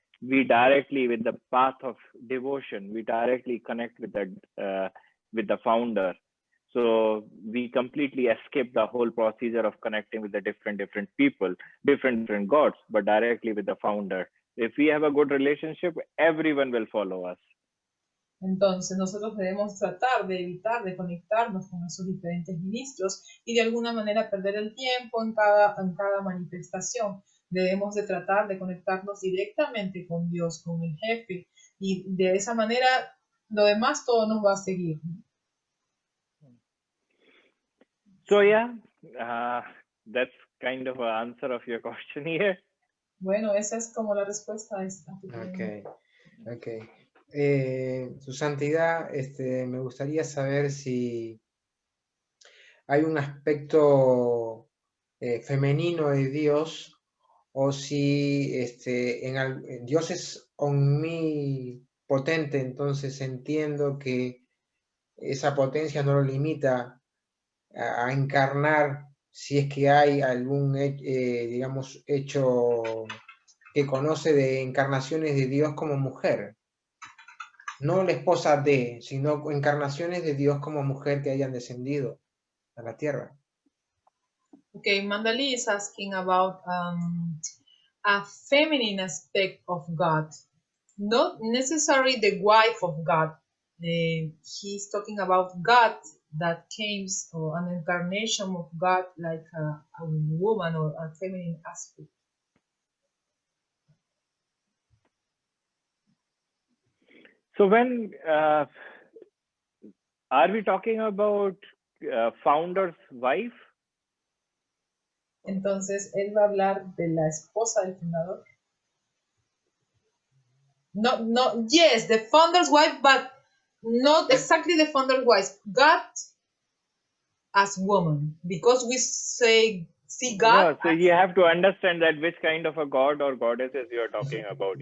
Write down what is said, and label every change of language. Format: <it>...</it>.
<en>We directly, with the path of devotion, we directly connect with the founder. So we completely escape the whole procedure of connecting with the different people, different gods, but directly with the founder. If we have a good relationship, everyone will follow us.</en> <es>Entonces nosotros debemos tratar de evitar de conectarnos con esos diferentes ministros y de alguna manera perder el tiempo en cada manifestación. Debemos de tratar de conectarnos directamente con Dios, con el jefe, y de esa manera lo demás todo nos va a seguir.</es> <en>So yeah, that's kind of an answer of your question here.</en> <es>Bueno, esa es como la respuesta a esta.</es> <en>Okay.</en> <es>Su Santidad, me gustaría saber si hay un aspecto femenino de Dios o si Dios es omnipotente, entonces entiendo que esa potencia no lo limita a encarnar si es que hay algún, digamos, hecho que conoce de encarnaciones de Dios como mujer. No la esposa de, sino encarnaciones de Dios como mujer que hayan descendido a la tierra.</es> <en>Okay, Mandali is asking about a feminine aspect of God, not necessarily the wife of God. He's talking about God that came, or an incarnation of God like a woman or a feminine aspect. So when are we talking about founder's wife?</en> <es>Entonces, él va a hablar de la esposa del fundador.</es> <en>No, yes, the founder's wife, but not exactly the founder's wife. God as woman, because we see God. No, so you have to understand that which kind of a god or goddesses you are talking about.</en>